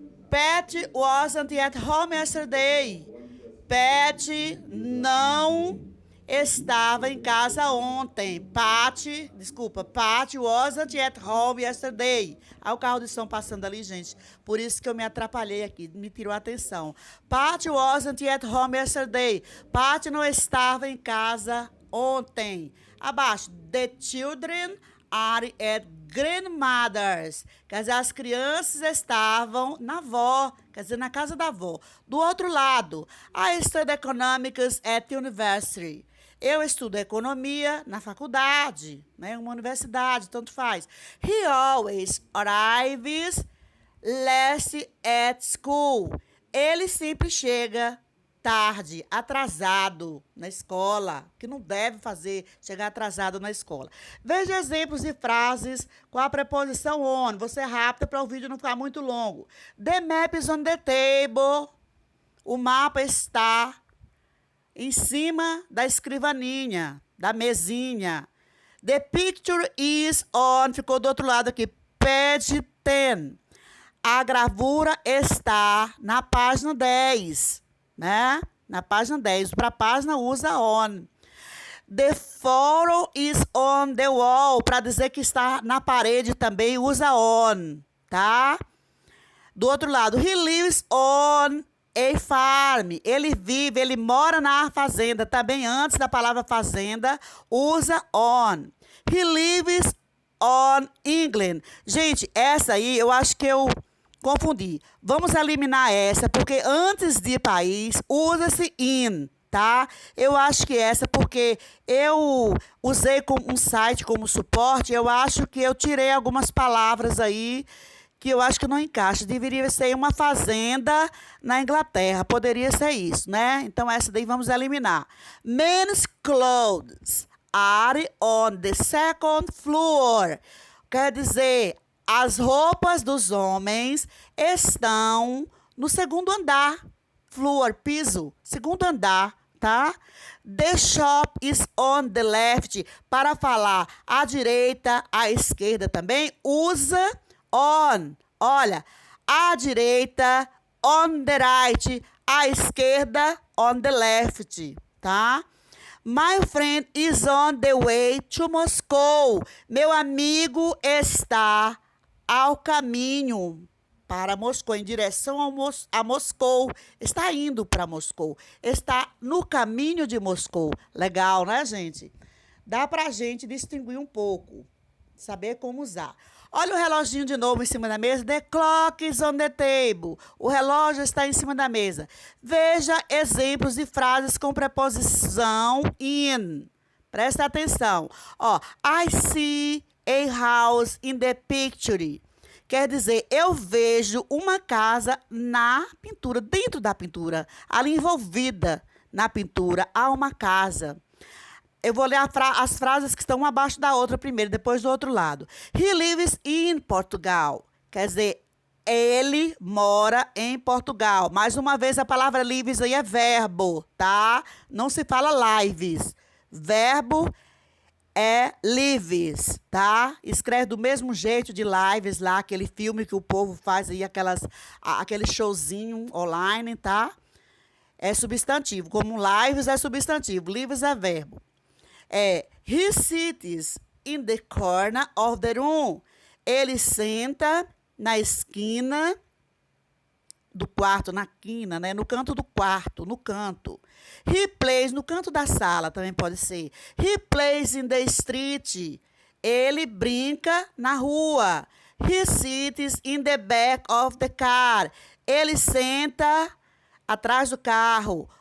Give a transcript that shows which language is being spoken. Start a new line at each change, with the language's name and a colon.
English: Pat wasn't at home yesterday.
Portuguese: Pat não estava em casa ontem.
English: Pat wasn't at home yesterday.
Portuguese: Olha o carro de som passando ali, gente. Por isso que eu me atrapalhei aqui, me tirou a atenção.
English: Pat wasn't at home yesterday.
Portuguese: Pat não estava em casa ontem. Abaixo,
English: the children are at grandmother's.
Portuguese: Quer dizer, as crianças estavam na avó, quer dizer, na casa da avó. Do outro lado,
English: I study economics at the university.
Portuguese: Eu estudo economia na faculdade, né? Uma universidade, tanto faz.
English: He always arrives last at school.
Portuguese: Ele sempre chega tarde, atrasado na escola, que não deve chegar atrasado na escola. Veja exemplos de frases com a preposição on. Você é rápida para o vídeo não ficar muito longo.
English: The map is on the table.
Portuguese: O mapa está em cima da escrivaninha, da mesinha.
English: The picture is on.
Portuguese: Ficou do outro lado aqui. Page 10. A gravura está na página 10. Né? Na página 10. Para a página, usa on.
English: The photo is on the wall.
Portuguese: Para dizer que está na parede também, usa on. Tá? Do outro lado,
English: he lives on a farm.
Portuguese: Ele mora na fazenda. Também antes da palavra fazenda, usa on.
English: He lives on England.
Portuguese: Gente, essa aí eu acho que eu confundi. Vamos eliminar essa, porque antes de país, usa-se in, tá? Eu acho que essa, porque eu usei um site como suporte, eu acho que eu tirei algumas palavras aí que eu acho que não encaixa. Deveria ser uma fazenda na Inglaterra. Poderia ser isso, né? Então, essa daí vamos eliminar.
English: Men's clothes are on the second floor.
Portuguese: Quer dizer, as roupas dos homens estão no segundo andar.
English: Floor,
Portuguese: piso, segundo andar, tá?
English: The shop is on the left.
Portuguese: Para falar à direita, à esquerda também, usa on. Olha, à direita,
English: on the right.
Portuguese: À esquerda,
English: on the left,
Portuguese: tá?
English: My friend is on the way to Moscow.
Portuguese: Meu amigo está ao caminho para Moscou, em direção a Moscou. Está indo para Moscou. Está no caminho de Moscou. Legal, né, gente? Dá para a gente distinguir um pouco, saber como usar. Olha o reloginho de novo em cima da mesa.
English: The clock is on the table.
Portuguese: O relógio está em cima da mesa. Veja exemplos de frases com preposição in. Presta atenção.
English: Ó, I see a house in the picture.
Portuguese: Quer dizer, eu vejo uma casa na pintura, dentro da pintura, ali envolvida na pintura, há uma casa. Eu vou ler as frases que estão uma abaixo da outra primeiro, depois do outro lado.
English: He lives in Portugal.
Portuguese: Quer dizer, ele mora em Portugal. Mais uma vez, a palavra lives aí é verbo, tá? Não se fala lives. Verbo é lives, tá? Escreve do mesmo jeito de lives lá, aquele filme que o povo faz aí, aquele showzinho online, tá? É substantivo. Como lives é substantivo, lives é verbo.
English: He sits in the corner of the room.
Portuguese: Ele senta na esquina do quarto, na quina, né? No canto do quarto, no canto.
English: He plays,
Portuguese: no canto da sala também pode ser.
English: He plays in the street.
Portuguese: Ele brinca na rua.
English: He sits in the back of the car.
Portuguese: Ele senta atrás do carro.